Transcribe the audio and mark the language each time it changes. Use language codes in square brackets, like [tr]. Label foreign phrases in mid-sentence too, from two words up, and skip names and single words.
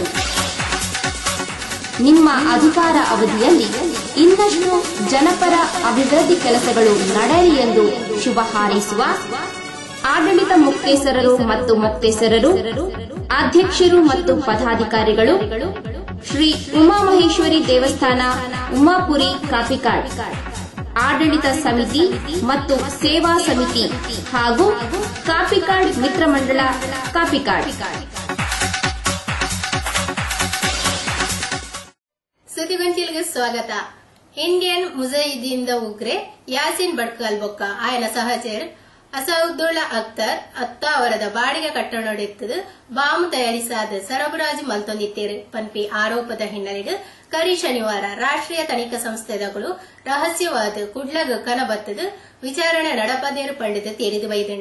[kn] ನಿಮ್ಮ ಅಧಿಕಾರ ಅವಧಿಯಲ್ಲಿ ಇನ್ನಷ್ಟು ಜನಪರ ಅಭಿವೃದ್ಧಿ ಕೆಲಸಗಳು ನಡೆಯಲಿ ಎಂದು ಶುಭ ಹಾರೈಸುವ ಆಡಳಿತ ಮುಕ್ತೇಸರರು ಮತ್ತು ಮುಕ್ತೇಸರರು, ಅಧ್ಯಕ್ಷರು ಮತ್ತು ಪದಾಧಿಕಾರಿಗಳು, ಶ್ರೀ ಉಮಾಮಹೇಶ್ವರಿ ದೇವಸ್ಥಾನ ಉಮಾಪುರಿ ಕಾಪಿಕಾಡ್, ಆಡಳಿತ ಸಮಿತಿ ಮತ್ತು ಸೇವಾ ಸಮಿತಿ ಹಾಗೂ ಕಾಪಿಕಾಡ್ ಮಿತ್ರ ಮಂಡಳ ಕಾಪಿಕಾಡ್. ಸುದ್ದಿಗೊಂಚಿಲ್ಗೆ ಸ್ವಾಗತ. [tcy] ಇಂಡಿಯನ್ ಮುಜಾಹಿದೀನ್ ಉಗ್ರೆ ಯಾಸಿನ್ ಬಡ್ಕಲ್ ಬೊಕ್ಕ ಆಯನ ಸಹಚರ್ ಅಸೌದುಲ್ಲಾ ಅಖ್ತರ್ ಅವರದ ಬಾಡಿಗೆ ಕಟ್ಟಡದೆತ್ತದು ಬಾಂಬ್ ತಯಾರಿಸಾದ ಸರಬರಾಜು ಮಲ್ತೊಂದಿತ್ತೇರು ಪನ್ಪಿ ಆರೋಪದ ಹಿನ್ನೆಲೆಗೆ ಕರಿ ಶನಿವಾರ ರಾಷ್ಟ್ರೀಯ ತನಿಖಾ ಸಂಸ್ಥೆಗಳು ರಹಸ್ಯವಾದ ಕುಡ್ಲಗ ಕನಬತ್ತದು ವಿಚಾರಣೆ ನಡಪದೇರು ಪಂಡಿತ ತೆರೆದು ಬೈದಂಡು.